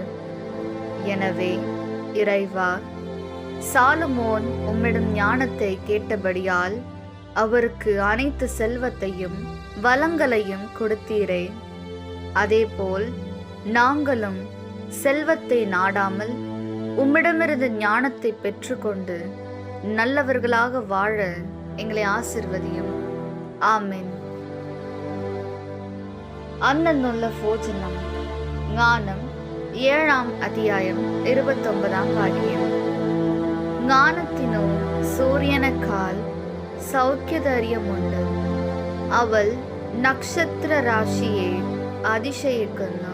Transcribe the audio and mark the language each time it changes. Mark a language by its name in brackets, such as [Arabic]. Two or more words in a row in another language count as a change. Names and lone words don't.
[Tamil] எனவே இறைவா, சாலமோன் உம்மிடம் ஞானத்தை கேட்டபடியால் அவருக்கு அனைத்து செல்வத்தையும் வளங்களையும் கொடுத்தீரே. அதேபோல் நாங்களும் செல்வத்தை நாடாமல் உம்மிடமிருந்து ஞானத்தை பெற்றுக்கொண்டு நல்லவர்களாக வாழ எங்களை ஆசிர்வதியும். ஆமென். [Malayalam] അന്നുള്ള ഭോജനം. ജ്ഞാനം 7 അധ്യായം 29 വാക്യം. ജ്ഞാനത്തിനു സൂര്യനേക്കാൾ സൗഖ്യധൈര്യമുണ്ട്. അവൾ നക്ഷത്രരാശിയെ അതിശയിക്കുന്നു.